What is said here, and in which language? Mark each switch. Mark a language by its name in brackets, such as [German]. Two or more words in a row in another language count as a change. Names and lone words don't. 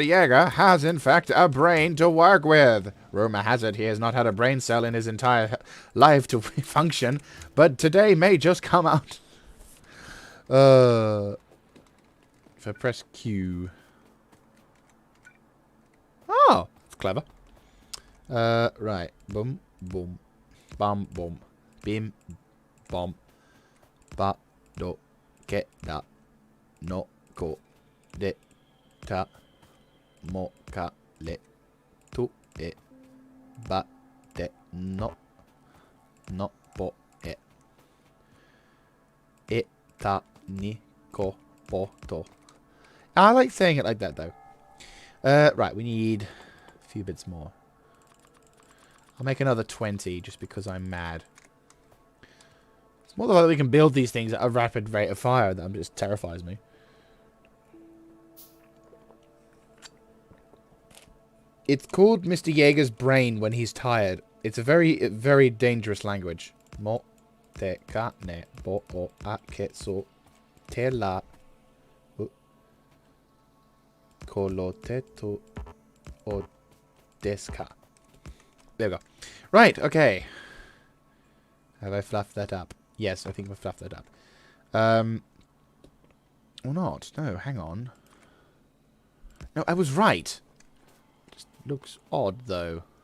[English] Yeager has, in fact, a brain to work with. Rumor has it he has not had a brain cell in his entire life to function, but today may just come out. If I press Q. Oh, that's clever. Right. Boom, boom, bum, boom, bim, bom, ba, do, ke, da. No ko de ta mo ka le tu e ba de no po e ta ni ko po to. I like saying it like that though. Right, we need a few bits more. I'll make another 20 just because I'm mad. It's more the fact that we can build these things at a rapid rate of fire that just terrifies me. It's called Mr. Yeager's brain when he's tired. It's a very dangerous language. Mo te ka ne bo o a ke so te la kolo te to o deska. There we go. Right, okay. Have I fluffed that up? Yes, I think I've fluffed that up. Or not. No, hang on. No, I was right. Just looks odd, though.